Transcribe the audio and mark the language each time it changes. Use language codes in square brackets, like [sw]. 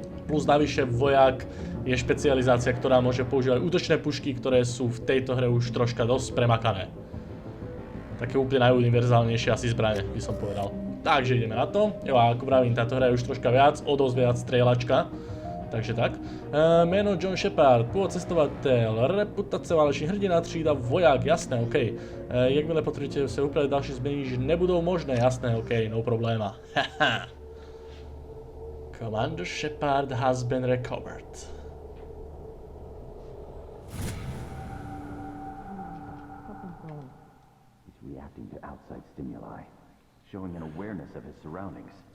[sk] Plus navyše vojak je špecializácia, ktorá môže používať útočné pušky, ktoré sú v tejto hre už troška dosť premakané. Také úplne najuniverzálnejšie asi zbrane, by som povedal. Takže ideme na to. Jo, a ako pravím, táto hra je už troška viac, o dosť viac strieľačka. Takže tak. [cs] Jméno John Shepard, původ cestovatel, reputace válečný hrdina, třída voják, jasné, OK. Jakmile potvrdíte se upravit další změny, že nebudou možné, jasné, OK, no probléma. [en] Commander Shepard has been recovered. He's reacting to outside stimuli, showing an awareness of his surroundings.